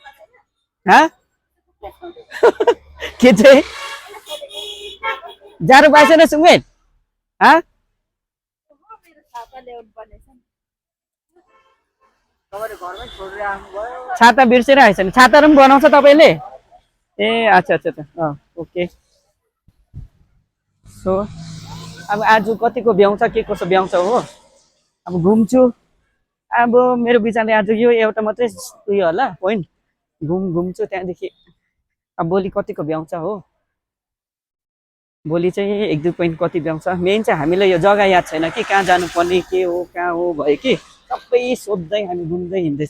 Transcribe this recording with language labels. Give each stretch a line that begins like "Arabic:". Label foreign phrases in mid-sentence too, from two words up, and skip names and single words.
Nepali: के चाहिँ जाडो पाएछ सुङ्गेन? छाता बिर्सेर आएछ नि? छाता पनि बनाउँछ तपाईँले?
Hindi: ए अच्छा अच्छा अच्छा ओके।
Nepali: सो अब आज कतिको भ्याउँछ के कसो भ्याउँछ हो। अब घुम्छु। अब मेरो विचारले आज यो एउटा मात्रै उयो होला पोइन्ट। घुम्छु त्यहाँदेखि अब भोलि कतिको भ्याउँछ हो। भोलि चाहिँ 1-2 पोइन्ट कति भ्याउँछ। मेन चाहिँ हामीलाई यो जग्गा याद छैन कि कहाँ जानुपर्ने के हो कहाँ हो भयो कि सबै सोध्दै हामी घुम्दै हिँड्दैछु।